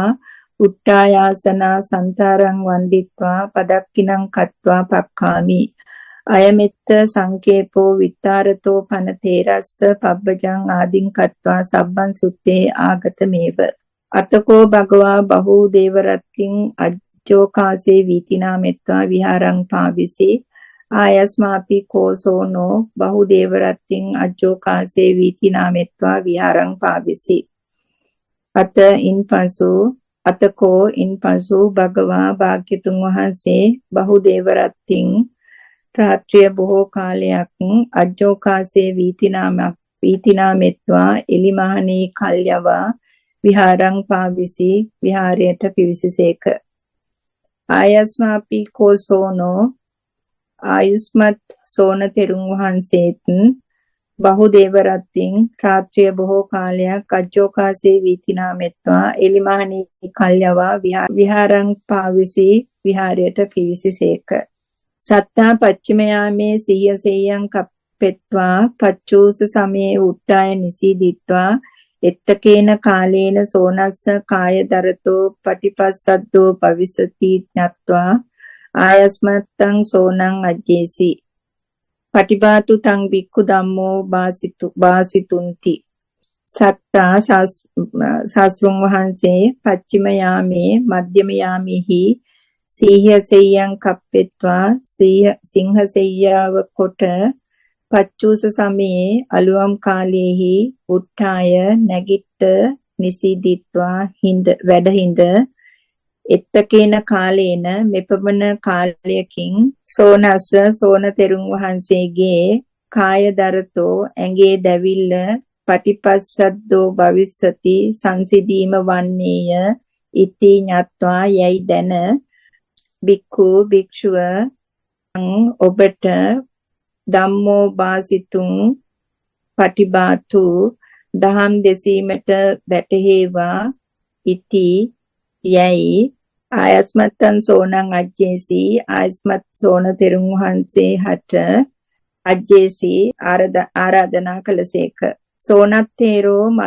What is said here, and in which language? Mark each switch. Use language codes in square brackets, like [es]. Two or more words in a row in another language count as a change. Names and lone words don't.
[pi] උට්ටායාසනා සන්තරං වන්දිත්වා පදක්කිනං කତ୍වා පක්ඛාමි අයමෙත්ත සංකේපෝ විත්තරතෝ පනතේරස්ස පබ්බජං ආදින් කତ୍වා සබ්බං සුත්තේ ආගතමේව අතකෝ භගවා බහු දේවරත්තින් අජ්ජෝකාසේ වීතිනා මෙත්වා විහාරං පාවිසි ආයස්මාපි කෝසෝනෝ බහු දේවරත්තින් අජ්ජෝකාසේ වීතිනා මෙත්වා විහාරං පාවිසි [si] අතකෝ ඉන්පසු භගවා භාග්‍යතුන් වහන්සේ [pi] බහු දේවරත්තින් [si] රාත්‍රිය බොහෝ කාලයක් [pi] අජ්ජෝකාසේ වීතිනා මෙත්වා [si] එලිමහණී කල්යවා [pi] විහාරං පාවිසි [si] විහාරයට පිවිසසේක [pi] ආයස්මාපි කෝසෝනෝ [si] ආයුස්මත් සෝන තෙරුන් වහන්සේත් [pi] බහු දේවරත්තින් [si] රාත්‍රිය බොහෝ කාලයක් [pi] අජ්ජෝකාසේ වීතිනා මෙත්වා [si] එලිමහණී කල්යවා [pi] විහාරං පාවිසි [si] විහාරයට පිවිසසේක [pi] සත්තා පච්චිමයාමේ සීයසෙයං කප්පෙත්වා පච්චූස සමයේ උට්ටාය නිසීදිත්වා එත්තකේන කාලේන සෝනස්ස කායදරතෝ පටිපස්සද්දෝ භවිසති ඥත්වා ආයස්මත්තං සෝනං අජ්ජේසි පටිබාතු තං බික්ඛු ධම්මෝ වාසිතුන්ති සත්තා [si] ශාස්ත්‍රං වහන්සේ [pi] පච්චිම යාමේ [si] මධ්‍යම යාමෙහි [pi] සීහසෙය්‍යං [si] කප්පෙත්වා සිංහසෙය්‍යාව කොට [pi] පච්චූස සමයේ [si] අලුවම් කාලයේහි උට්ඨාය නැගිට නිසීදිත්වා වැඩහිඳ [pi] එත්තකේන කාලේන [si] මෙපමණ කාලයකින් සෝනස්ස සෝන තෙරුන් වහන්සේගේ කායදරතෝ ඇඟේ දැවිල්ල පටිපස්සද්දෝ භවිස්සති සංසිදීම වන්නේය [pi] ඉති ඤත්වා [si] යයි දැන බික්ඛු භික්ෂුව ඔබට [pi] ධම්මෝ වාසිතුං පටිබාතු [si] දහම් දෙසීමට වැටහෙවා ඉති යයි [pi] ආයස්මත්තං සෝනං අජ්ජේසි [si] ආයස්මත් සෝන තෙරුන් වහන්සේ හට අජ්ජේසි ආරාධනා කළසේක සෝනත්තේරෝ